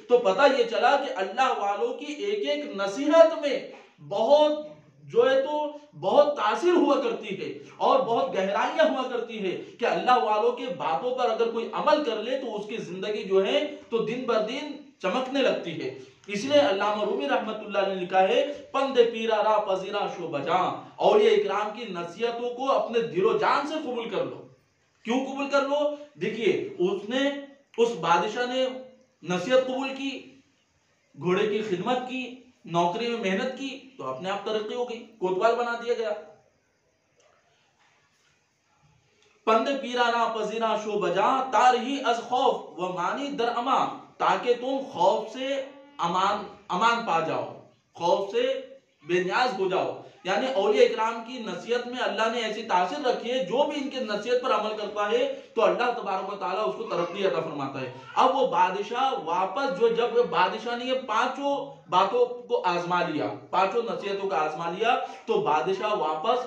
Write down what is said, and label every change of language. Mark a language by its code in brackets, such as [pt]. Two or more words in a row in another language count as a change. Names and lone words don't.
[ur] تو پتہ یہ چلا کہ اللہ والوں کی ایک ایک نصیحت میں بہت جو ہے تو بہت تاثیر ہوا کرتی ہے اور بہت گہرائیاں ہوا کرتی ہے کہ اللہ والوں کے باتوں پر اگر کوئی عمل کر لے تو اس کی زندگی جو ہے تو دن بر دن چمکنے لگتی ہے۔ اس لیے علامہ رومی رحمت اللہ نے لکھا ہے [fa] پند پیرا را پذیرا شو بجاں، [ur] اولیاء اکرام کی نصیحتوں کو اپنے دل و جان سے قبول کر لو۔ کیوں قبول کر لو؟ دیکھیے اس بادشاہ نے نصیحت قبول کی، گھوڑے کی خدمت کی، نوکری میں محنت کی، تو اپنے آپ ترقی ہو گئی، کوتوال بنا دیا گیا۔ [fa] پند پیرانا پذیرا شو بجا تارہی از خوف و مانی در امان، [ur] تاکہ تم خوف سے امان پا جاؤ، خوف سے بے نیاز ہو جاؤ۔ یعنی اولیاء اکرام کی نصیحت میں اللہ نے ایسی تاثیر رکھی ہے، جو بھی ان کے نصیحت پر عمل کرتا ہے تو اللہ تبارک و تعالیٰ اس کو ترقی عطا فرماتا ہے۔ اب وہ بادشاہ واپس جب بادشاہ نے یہ پانچوں باتوں کو آزما لیا، پانچوں نصیحتوں کو آزما لیا، تو بادشاہ واپس